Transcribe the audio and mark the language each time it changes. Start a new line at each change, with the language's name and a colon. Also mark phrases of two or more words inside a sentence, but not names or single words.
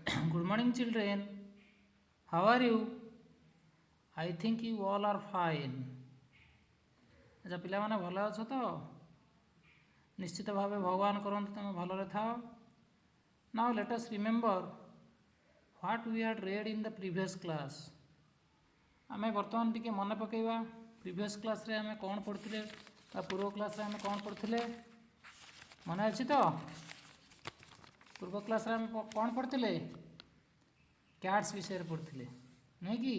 English: Good morning, children. How are you? I think you all are fine.
Odia: अच्छा पिलाମାନେ ଭଲ ଅଛ ତ? ନିଶ୍ଚିତ ଭାବେ ଭଗବାନ କରନ୍ତୁ ତୁମେ ଭଲରେ ଥାଅ.
English: Now let us remember what we had read in the previous class.
Odia: ଆମେ ବର୍ତ୍ତମାନ ଟିକେ ମନେ ପକାଇବା
English: previous class
Odia: ଆମେ କ'ଣ ପଢ଼ିଥିଲେ ତା ପୂର୍ବ କ୍ଲାସ୍ରେ ଆମେ କ'ଣ ପଢ଼ିଥିଲେ ମନେ ଅଛି ତ? ପୂର୍ବ କ୍ଲାସ୍ରେ ଆମେ କ'ଣ ପଢ଼ିଥିଲେ? କ୍ୟାଟ୍ସ ବିଷୟରେ ପଢ଼ିଥିଲେ ନୁହେଁ କି?